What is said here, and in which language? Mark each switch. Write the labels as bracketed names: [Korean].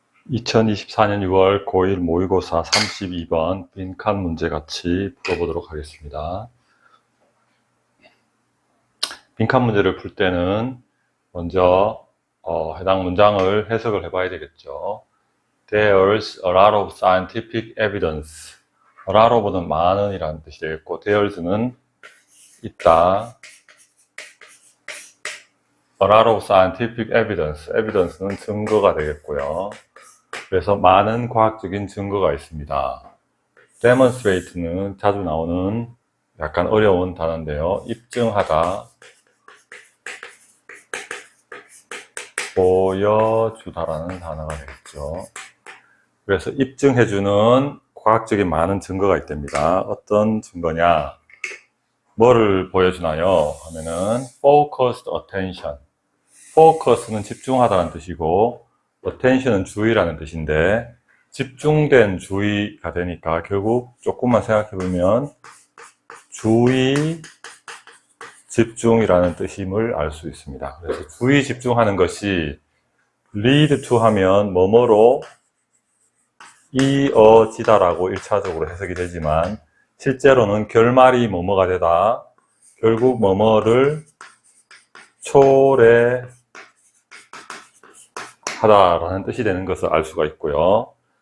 [Korean] 2024년 6월 고1 모의고사 32번 빈칸 문제 같이 풀어보도록 하겠습니다. 빈칸 문제를 풀 때는 먼저 해당 문장을 해석을 해봐야 되겠죠. [English] There's a lot of scientific evidence. [Korean] A lot of는 많은 이라는 뜻이 되겠고, there's는 있다. [English] A lot of scientific evidence. [Korean] evidence는 증거가 되겠고요. 그래서 많은 과학적인 증거가 있습니다. demonstrate는 자주 나오는 약간 어려운 단어인데요. 입증하다, 보여주다라는 단어가 되겠죠. 그래서 입증해주는 과학적인 많은 증거가 있답니다. 어떤 증거냐? 뭐를 보여주나요? 하면은 [English] focused attention. [Korean] focus는 집중하다는 뜻이고 attention은 주의라는 뜻인데 집중된 주의가 되니까 결국 조금만 생각해보면 주의 집중이라는 뜻임을 알 수 있습니다. 그래서 주의 집중하는 것이 lead to 하면 뭐뭐로 이어지다라고 1차적으로 해석이 되지만 실제로는 결말이 뭐뭐가 되다, 결국 뭐뭐를 초래하다라는 뜻이 되는 것을 알 수가 있고요.